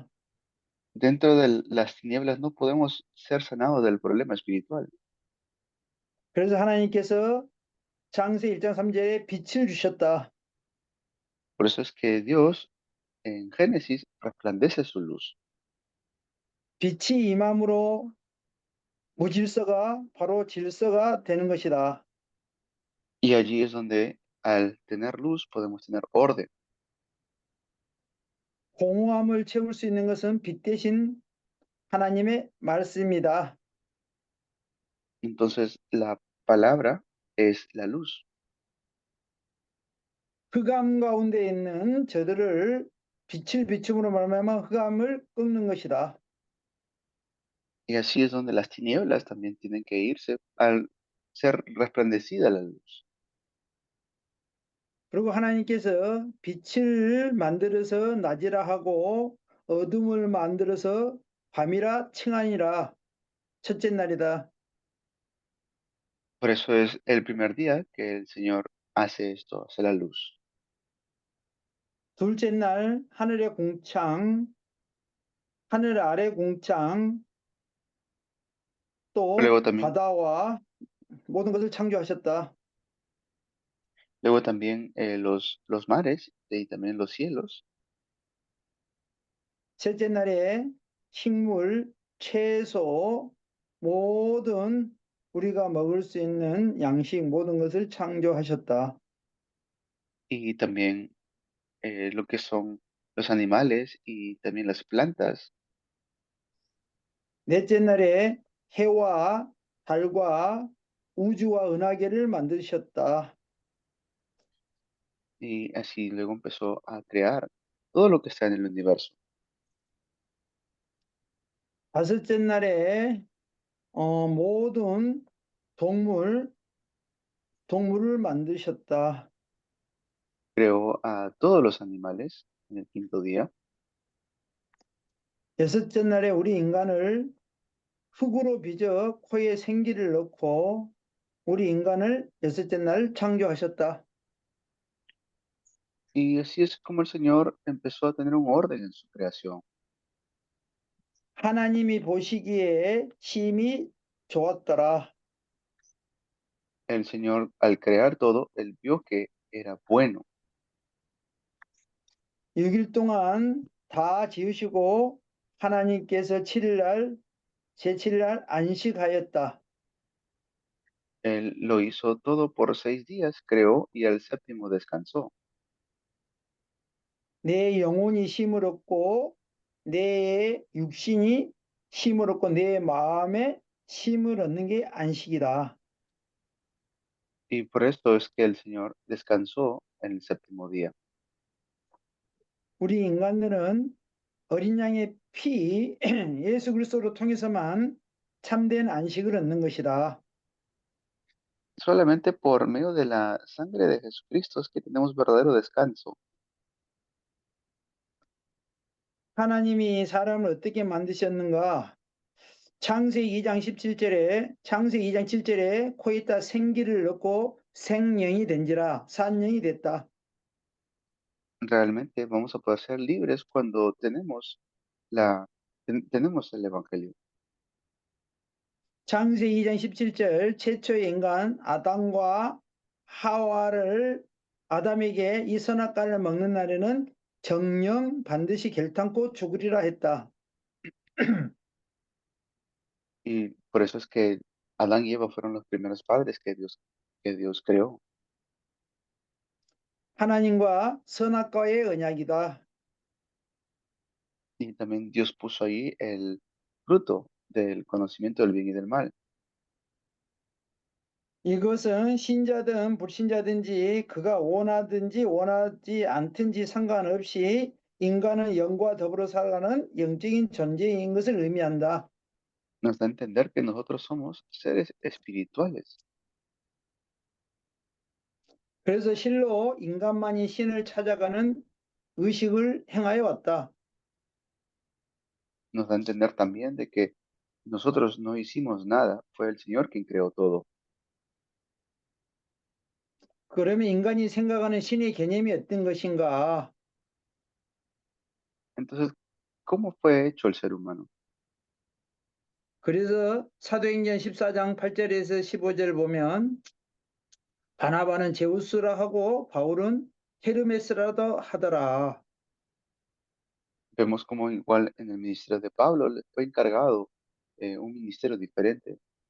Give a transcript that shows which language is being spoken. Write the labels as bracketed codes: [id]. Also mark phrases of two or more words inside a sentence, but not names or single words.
[es] Dentro de las tinieblas no podemos ser sanados del problema espiritual. [ko] 그래서 하나님께서 창세 1장 3절에 빛을 주셨다. [es] Por eso es que Dios en Génesis resplandece su luz. [ko] 빛이 임함으로 무질서가 바로 질서가 되는 것이다. [es] Y allí es donde al tener luz podemos tener orden. [ko] 공허함을 채울 수 있는 것은 빛 대신 하나님의 말씀이다. [es] Entonces la palabra es la luz. [ko] 흑암 가운데 있는 저들을 빛을 비춤으로 말하면 흑암을 꺾는 것이다. [es] Y así es donde las tinieblas también tienen que irse al ser resplandecida la luz. [ko] 그리고 하나님께서 빛을 만들어서 낮이라 하고 어둠을 만들어서 밤이라 칭하니라. 첫째 날이다. [es] Por eso es el primer día que el Señor hace esto, hace la luz. [ko] 둘째 날 하늘의 공창, 하늘 아래 공창, 또 [es] Luego también, [ko] 바다와 모든 것을 창조하셨다. [es] luego también los mares y también los cielos. [ko] 셋째 날에 식물, 채소, 모든 우리가 먹을 수 있는 양식 모든 것을 창조하셨다. [es] Y también lo que son los animales y también las plantas. [ko] 넷째 날에 해와 달과 우주와 은하계를 만드셨다. [es] Y así luego empezó a crear todo lo que está en el universo. [ko] 다섯째 날에 모든 동물을 만드셨다. [es] Creó a todos los animales en el quinto día. [ko] 여섯째 날에 우리 인간을 흙으로 빚어 코에 생기를 넣고 우리 인간을 여섯째 날 창조하셨다. [es] Y así es como el Señor empezó a tener un orden en su creación. [ko] 하나님이 보시기에 심히 좋았더라. [es] El Señor, al crear todo, Él vio que era bueno. [ko] 6일 동안 다 지으시고 하나님께서 7일 제7일 안식하였다. [es] Él lo hizo todo por 6 días, creó y al séptimo descansó. [ko] 내 영혼이 쉼을 얻고 내 육신이 쉼을 얻고 내 마음에 쉼을 얻는 게 안식이다. [es] Y por esto es que el Señor descansó en el séptimo día. [ko] 우리 인간들은 어린 양의 피 예수 그리스도로 통해서만 참된 안식을 얻는 것이다. [es] Solamente por medio de la sangre de Jesucristo es que tenemos verdadero descanso. [ko] 하나님이 사람을 어떻게 만드셨는가? 창세기 2장 7절에 코에 있다 생기를 넣고 생명이 된지라 산영이 됐다. [es] Realmente vamos a poder ser libres cuando tenemos el Evangelio. [ko] 창세기 2장 17절 최초의 인간 아담과 하와를 아담에게 이 선악과를 먹는 날에는 정령 반드시 결탄코 죽으리라 했다. [es] Y por eso es que Adán y Eva fueron los primeros padres que Dios creó. [ko] 하나님과 선악과의 언약이다. [es] Y también Dios puso ahí el fruto del conocimiento del bien y del mal. [ko] 이것은 신자든 불신자든지 그가 원하든지 원하지 않든지 상관없이 인간은 영과 더불어 살아가는 영적인 존재인 것을 의미한다. [es] Nos da a entender que nosotros somos seres espirituales. [ko] 그래서 실로 인간만이 신을 찾아가는 의식을 행하여 왔다. [es] Nos da a entender también de que nosotros no hicimos nada, fue el Señor quien creó todo. [ko] 그러면 인간이 생각하는 신의 개념이 어떤 것인가? [es] Entonces, ¿cómo fue hecho el ser humano? [ko] 그래서 사도행전 14장 8절에서 15절 보면 바나바는 제우스라 하고 바울은 헤르메스라도 하더라. [es] Vemos como igual en el ministerio de Pablo le fue encargado un ministerio diferente.